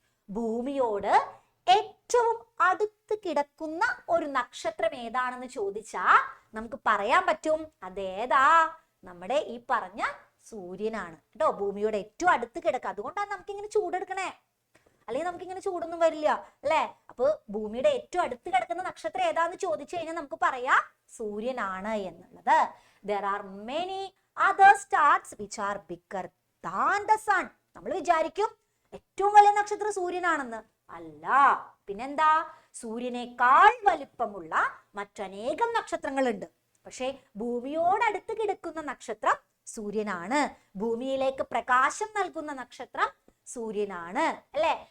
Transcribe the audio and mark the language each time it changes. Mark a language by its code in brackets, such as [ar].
[ml] ഭൂമിയോട് ഏറ്റവും അടുത്ത് കിടക്കുന്ന ഒരു നക്ഷത്രം ഏതാണെന്ന് ചോദിച്ചാ നമുക്ക് പറയാൻ പറ്റും അതേതാ, നമ്മുടെ ഈ പറഞ്ഞ സൂര്യനാണ് കേട്ടോ. ഭൂമിയോട് ഏറ്റവും അടുത്ത് കിടക്കുക, അതുകൊണ്ടാണ് നമുക്ക് ഇങ്ങനെ ചൂടെടുക്കണേ. അല്ലെങ്കിൽ നമുക്ക് ഇങ്ങനെ ചൂടൊന്നും വരില്ല അല്ലെ. അപ്പൊ ഭൂമിയുടെ ഏറ്റവും അടുത്ത് കിടക്കുന്ന നക്ഷത്രം ഏതാന്ന് ചോദിച്ചു കഴിഞ്ഞാൽ നമുക്ക് പറയാം സൂര്യനാണ് എന്നുള്ളത്. [en] There are many other stars which are bigger than the sun. [ml] നമ്മൾ വിചാരിക്കും ഏറ്റവും വലിയ നക്ഷത്രം സൂര്യനാണെന്ന്. അല്ല, പിന്നെന്താ, സൂര്യനേക്കാൾ വലിപ്പമുള്ള മറ്റനേകം നക്ഷത്രങ്ങളുണ്ട്. പക്ഷെ ഭൂമിയോടടുത്ത് കിടക്കുന്ന നക്ഷത്രം സൂര്യനാണ്. ഭൂമിയിലേക്ക് പ്രകാശം നൽകുന്ന നക്ഷത്രം സൂര്യനാണ് അല്ലെ.